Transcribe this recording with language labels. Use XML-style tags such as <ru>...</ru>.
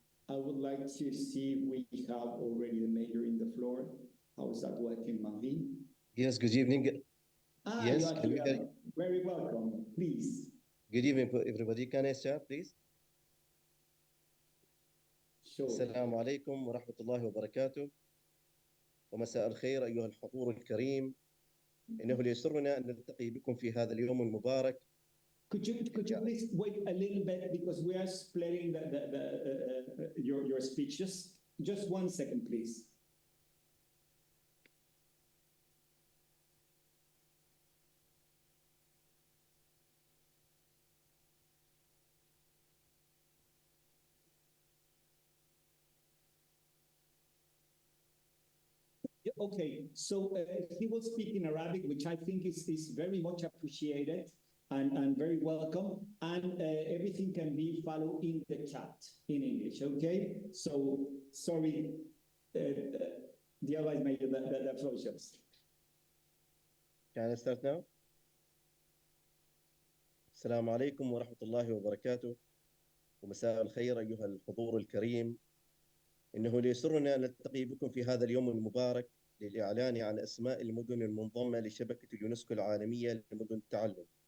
<en>I would like to see if we have already the mayor in the floor. How is that working, Marie? Yes, good evening. Yes, you are very welcome. Please. Good evening, everybody. Can I start, please? Sure.</en> <ar>السلام عليكم ورحمة الله وبركاته. ومساء الخير أيها الحضور الكريم. إنه ليسرنا أن نلتقي بكم في هذا اليوم المبارك.</ar> <en>Could you please wait a little bit because we are splitting your speech. Just 1 second, please. Okay, so he will speak in Arabic, which I think is very much appreciated and very welcome. And everything can be followed in the chat in English, okay? So, sorry, dear Vice Mayor, the floor is yours. Can I start now?</en> <ar>السلام عليكم ورحمة الله وبركاته. ومساء الخير أيها الحضور الكريم. إنه ليسرنا أن نلتقي بكم في هذا اليوم المبارك للإعلان عن أسماء المدن المنضمة لشبكة اليونسكو العالمية لمدن التعلم.</ar>